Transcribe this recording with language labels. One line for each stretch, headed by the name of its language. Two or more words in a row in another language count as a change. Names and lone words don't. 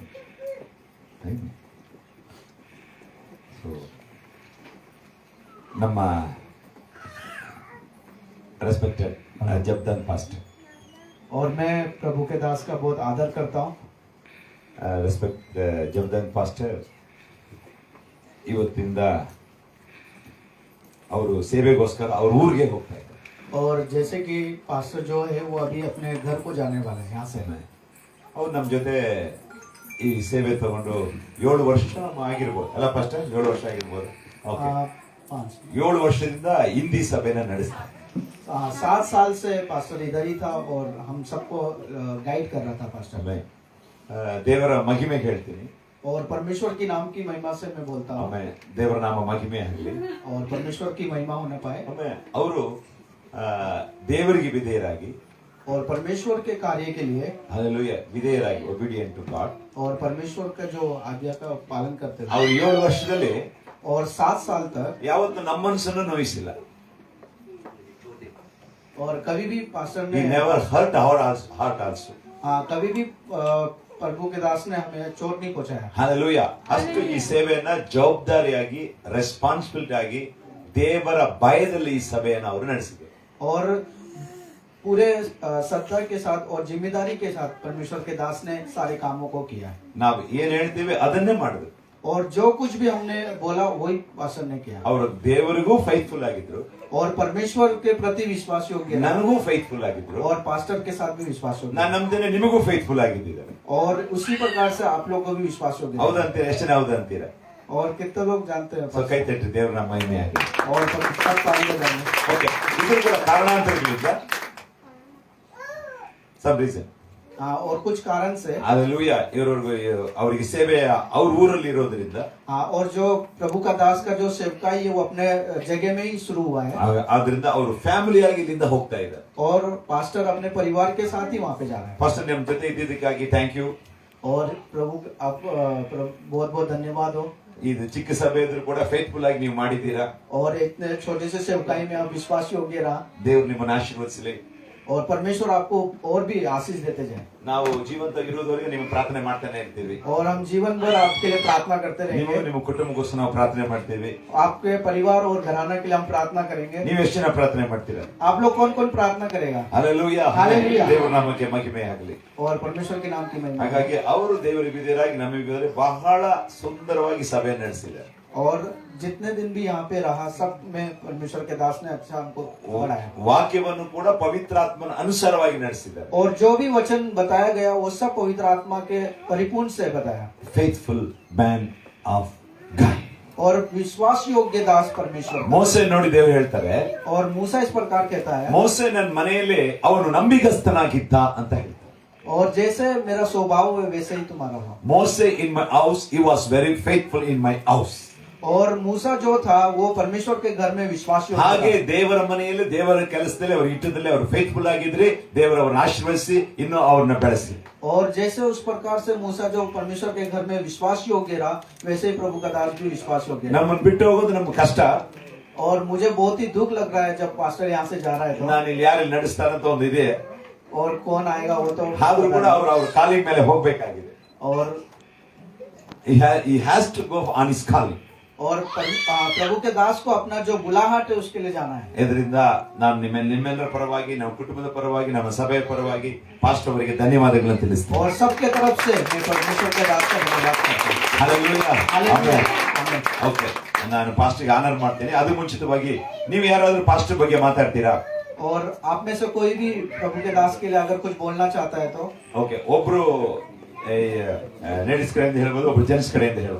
Kannada: ನಮ್ಮ रेस्पेक्टेड जबदन पास्ट,
Hindi: और मैं प्रभु के दास का बहुत आदर करता हूँ।
Kannada: रेस्पेक्ट जबदन पास्टर ಇವತ್ತಿಂದ ಅವರು ಸೇವೆಗೋಸ್ಕರ ಅವ್ರ ಊರಿಗೆ ಹೋಗ್ತಾ ಇದ್ದಾರೆ।
Hindi: और जैसे कि पास्टर जो है वो अभी अपने घर को जाने वाले हैं यहाँ से।
Kannada: ಅವ್ರು ನಮ್ಮ ಜೊತೆ ಈ ಸೇವೆ ತಗೊಂಡು 7 ವರ್ಷ ಆಗಿರ್ಬೋದು ಅಲ್ಲ ಫಸ್ಟ್ 7 ವರ್ಷ ಆಗಿರ್ಬೋದು। ಓಕೆ, 7 ವರ್ಷದಿಂದ ಹಿಂದಿ ಸಭೆನ ನಡೆಸ್ತಾರೆ।
Hindi: 7 साल से पास्टर इधर ही था और हम सबको गाइड कर रहा था पास्टर।
Kannada: ದೇವರ ಮಹಿಮೆ ಹೇಳ್ತೀನಿ,
Hindi: और परमेश्वर की नाम की महिमा से मैं बोलता हूँ।
Kannada: ಆಮೇಲೆ ದೇವರ ನಾಮ ಮಹಿಮೆ ಆಗಲಿ,
Hindi: और परमेश्वर की महिमा होना पाए,
Kannada: ಆಮೇಲೆ ಅವರು ದೇವರಿಗೆ ವಿಧೇಯರಾಗಿ
Hindi: और परमेश्वर के कार्य के लिए
Kannada: हालेलुया ವಿಧೇಯರಾಗಿ
English: obedient to God,
Hindi: और परमेश्वर का जो आज्ञा का पालन करते थे।
Kannada: ಅವ್ರು 7 ವರ್ಷದಲ್ಲಿ
Hindi: और 7 साल तक
Kannada: ಯಾವತ್ತೂ ನಮ್ಮ ಮನಸ್ಸನ್ನು ನೋಯಿಸಿಲ್ಲ।
Hindi: और कभी भी पास्टर
English: He
Hindi: ने
English: never hurt our heart also.
Hindi: कभी भी प्रभु के दास ने हमें चोट नहीं पहुंचाया। हालेलुया।
Kannada: ಅಷ್ಟು ಈ ಸೇವೆಯನ್ನ ಜವಾಬ್ದಾರಿಯಾಗಿ ರೆಸ್ಪಾನ್ಸಿಬಿಲಿಟಿ ಆಗಿ ದೇವರ ಭಯದಲ್ಲಿ ಈ ಸಭೆಯನ್ನು ಅವರು ನಡೆಸಿದರು।
Hindi: और पूरे श्रद्धा के साथ और जिम्मेदारी के साथ परमेश्वर के दास ने सारे कामों को किया।
Kannada: ನಾವು ಏನ್ ಹೇಳ್ತೀವಿ ಅದನ್ನೇ ಮಾಡಿದ್ರು।
Hindi: और जो कुछ भी हमने बोला वही पास्टर ने किया
Kannada: ಅವರು ದೇವರಿಗೂ ಫೈತ್ಫುಲ್ ಆಗಿದ್ರು,
Hindi: और परमेश्वर के प्रति विश्वास योग्य रहा
Kannada: ನನಗೂ ಫೈತ್ಫುಲ್ ಆಗಿದ್ರು,
Hindi: और पास्टर के साथ भी विश्वास योग्य
Kannada: ನಾನು ನಂಬ್ತೇನೆ ನಿಮಗೂ ಫೈತ್ಫುಲ್ ಆಗಿದ್ದಾರೆ.
Hindi: और उसी प्रकार से आप लोग को भी विश्वास योग्य रहा।
Kannada: ಹೌದಂತೀರಾ? ಎಷ್ಟು ಜನ ಹೌದಂತೀರಾ?
Hindi: और कितने लोग जानते हैं
Kannada: ಸೊ ಕೈ ತಟ್ಟಿ ದೇವ್ರ ನಮ್ಮ ಮಹಿಮೆ ಆಗಲಿ.
Hindi: और सब पाएंगे जाने
Kannada: ಓಕೆ, ಇದು ಕೂಡ ಕಾರಣಾಂತರಗಳಿಂದ ಸಬ್ ರೀಸನ್.
Hindi: हाँ, और कुछ कारण से
Kannada: ಅಲ್ಲೆಲೂಯಾ, ಅವರಿಗೆ ಸೇವೆ ಅವ್ರ ಊರಲ್ಲಿ ಇರೋದ್ರಿಂದ,
Hindi: हाँ, और जो प्रभु का दास का जो सेवकाई है वो अपने जगह में ही शुरू हुआ है
Kannada: ಆದ್ರಿಂದ ಅವರು ಫ್ಯಾಮಿಲಿಯಾಗಿ ಇಲ್ಲಿಂದ ಹೋಗ್ತಾ ಇದ್ದಾರೆ.
Hindi: और पास्टर अपने परिवार के साथ ही वहाँ पे जा रहे हैं।
Kannada: ಫಸ್ಟ್ ನಿಮ್ಮ ಜೊತೆ ಇದ್ದಿದ್ದಕ್ಕಾಗಿ
English: thank you.
Hindi: और प्रभु आप बहुत बहुत धन्यवाद हो।
Kannada: ಇದು ಚಿಕ್ಕ ಸಭೆ ಇದ್ರೂ ಕೂಡ ಫೇತ್ಫುಲ್ ಆಗಿ ನೀವು ಮಾಡಿದ್ದೀರಾ.
Hindi: और इतने छोटे से सेवकाई में आप विश्वास योग्य रहा।
Kannada: ದೇವ್ರು ನಿಮ್ಮನ್ನು ಆಶೀರ್ವದಿಸಲಿ.
Hindi: और परमेश्वर आपको और भी आशीष देते जाए।
Kannada: ನಾವು ಜೀವಂತವಾಗಿರೋದವರೆಗೆ ನಿಮ್ಮ ಪ್ರಾರ್ಥನೆ ಮಾಡ್ತಾನೆ ಇರ್ತೀವಿ.
Hindi: और हम जीवन भर आपके लिए प्रार्थना करते
Kannada: ನೀವು
Hindi: रहेंगे।
Kannada: ನಿಮ್ಮ ಕುಟುಂಬಕ್ಕೋಸ್ಕರ ನಾವು ಪ್ರಾರ್ಥನೆ ಮಾಡ್ತೀವಿ.
Hindi: आपके परिवार और घराना के लिए हम प्रार्थना करेंगे।
Kannada: ನೀವು ಎಷ್ಟು ಜನ ಪ್ರಾರ್ಥನೆ ಮಾಡ್ತೀರಾ?
Hindi: आप लोग कौन कौन प्रार्थना करेगा?
Kannada: ಹಲ್ಲೆಲೂಯಾ,
English: Hallelujah.
Kannada: ದೇವರ ನಾಮಕ್ಕೆ ಮಹಿಮೆ ಆಗಲಿ.
Hindi: और परमेश्वर के नाम की महिमा।
Kannada: ಹಾಗಾಗಿ ಅವರು ದೇವರಿಗೆ ಬಿದ್ದರಾಗಿ ನಮಗೆ ಬಹಳ ಸುಂದರವಾಗಿ ಸಭೆ ನಡೆಸಿದ್ದಾರೆ.
Hindi: और जितने दिन भी यहाँ पे रहा सब में परमेश्वर के दास ने अच्छा हमको बढ़ाया।
Kannada: ವಾಕ್ಯವನ್ನು ಕೂಡ ಪವಿತ್ರಾತ್ಮನ ಅನುಸಾರವಾಗಿ ನಡೆಸಿದ್ದಾರೆ.
Hindi: और जो भी वचन बताया गया वो सब पवित्र आत्मा के परिपूर्ण से बताया।
English: faithful man of God.
Hindi: और विश्वास योग्य दास परमेश्वर।
Kannada: ಮೋಸೆ ನೋಡಿ ದೇವರು ಹೇಳ್ತಾರೆ,
Hindi: और मूसा इस प्रकार कहता है,
Kannada: ಮೋಸೆ ನನ್ನ ಮನೆಯಲ್ಲಿ ಅವನು ನಂಬಿಗಸ್ತನಾಗಿದ್ದ ಅಂತ ಹೇಳ್ತಾರೆ.
Hindi: और जैसे मेरा स्वभाव है वैसे ही तुम्हारा हो।
English: Mose in my house he was very faithful in my house.
Hindi: और मूसा जो था वो परमेश्वर के घर में विश्वास योग्य
Kannada: ಹಾಗೆ
Hindi: था।
Kannada: ದೇವರ ಮನೆಯಲ್ಲಿ ದೇವರ ಕೆಲಸದಲ್ಲಿ ಅವರು ಇಟ್ಟದಲ್ಲಿ ಅವರು ಫೇತ್ಫುಲ್ ಆಗಿದ್ರೆ ದೇವರು ಅವರನ್ನು ಆಶೀರ್ವದಿಸಿ ಇನ್ನು ಅವ್ರನ್ನ ಬೆಳೆಸಿ.
Hindi: और जैसे उस प्रकार से मूसा जो परमेश्वर के घर में विश्वास योग्य रहा वैसे ही प्रभु का दास भी विश्वास योग्य रहा।
Kannada: ನಮ್ಮನ್ನು ಬಿಟ್ಟು ಹೋಗೋದು ನಮ್ಗೆ ಕಷ್ಟ.
Hindi: और मुझे बहुत ही दुख लग रहा है जब पास्टर यहाँ से जा रहा है तो।
Kannada: ನಾನು ಇಲ್ಲಿ ಯಾರಲ್ಲಿ ನಡೆಸ್ತಾರಂತ ಒಂದು ಇದೆ,
Hindi: और कौन आएगा वो तो
Kannada: ಆದ್ರೂ ಕೂಡ ಅವ್ರ ಕಾಲಿನ ಮೇಲೆ ಹೋಗ್ಬೇಕಾಗಿದೆ.
Hindi: और
English: he has to go on his calling.
Hindi: और प्रभु के दास को अपना जो बुलाहट है उसके लिए जाना है।
Kannada: ಇದರಿಂದ ನಾನು ನಿಮ್ಮೆಲ್ಲರ ಪರವಾಗಿ, ನಮ್ಮ ಕುಟುಂಬದ ಪರವಾಗಿ, ನಮ್ಮ ಸಭೆಯ ಪರವಾಗಿ ಪಾಸ್ಟರ್ ಅವರಿಗೆ ಧನ್ಯವಾದಗಳನ್ನು ತಿಳಿಸ್ತೇನೆ.
Hindi: और सबके तरफ से मैं परमेश्वर के दास का धन्यवाद करता हूँ।
Kannada: ಹಲ್ಲೆಲೂಯಾ.
Hindi: हालेलुया।
Kannada: ಓಕೆ, ನಾನು ಪಾಸ್ಟರ್ಗೆ ಆನರ್ ಮಾಡ್ತೇನೆ. ಅದು ಮುಂಚಿತವಾಗಿ ನೀವು ಯಾರಾದ್ರೂ ಪಾಸ್ಟರ್ ಬಗ್ಗೆ ಮಾತಾಡ್ತೀರಾ?
Hindi: और आप में से कोई भी प्रभु के दास के लिए अगर कुछ बोलना चाहता है तो।
Kannada: ಓಕೆ, ಒಬ್ರು ಲೇಡೀಸ್ ಕಡೆಯಿಂದ ಹೇಳ್ಬೋದು, ಒಬ್ರು ಜೆಂಟ್ಸ್ ಕಡೆಯಿಂದ ಹೇಳ್ಬೋದು.